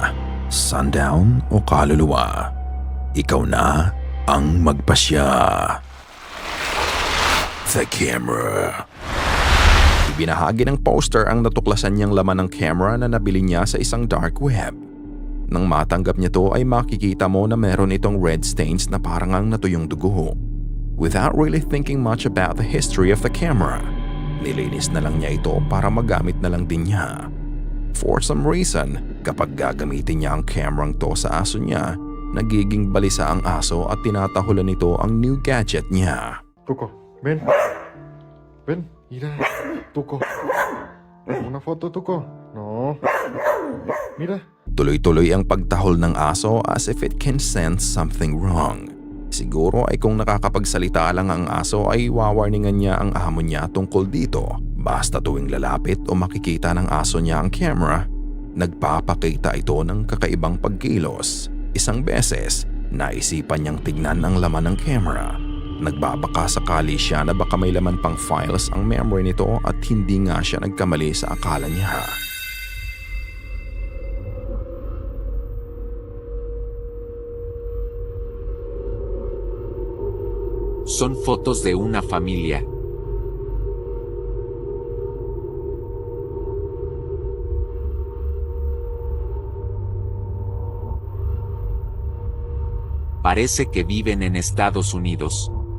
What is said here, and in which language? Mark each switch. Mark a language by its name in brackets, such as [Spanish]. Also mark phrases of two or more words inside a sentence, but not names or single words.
[Filipino] Sundown o kaluluwa? Ikaw na ang magpasya. [English] The camera. [Filipino] Ibinahagi ng poster ang natuklasan niyang laman ng camera na nabili niya sa isang [English] dark web. [Filipino] Nang matanggap niya to ay makikita mo na meron itong [English] red stains [Filipino] na parang ang natuyong dugo. [English] Without really thinking much about the history of the camera, [Filipino] nilinis na lang niya ito para magamit na lang din niya. [English] For some reason, [Filipino] kapag gagamitin niya ang camerang to sa aso niya, nagiging balisa ang aso at tinatahulan nito ang [English] new gadget [Filipino] niya. [Spanish] Tuco, ven. Ven, mira. Tuco. Una foto, Tuco. No. Mira. [Filipino] Tuloy-tuloy ang pagtahol ng aso [English] as if it can sense something wrong. [Filipino] Siguro ay kung nakakapagsalita lang ang aso ay wawarningan niya ang amo niya tungkol dito. Basta tuwing lalapit o makikita ng aso niya ang camera, nagpapakita ito ng kakaibang pagkilos. Isang beses, naisipan niyang tignan ang laman ng camera. Nagbabaka sakali siya na baka may laman pang files ang memory nito at hindi nga siya nagkamali sa akala niya. [Spanish] Son fotos de una familia. Parece que viven en Estados Unidos.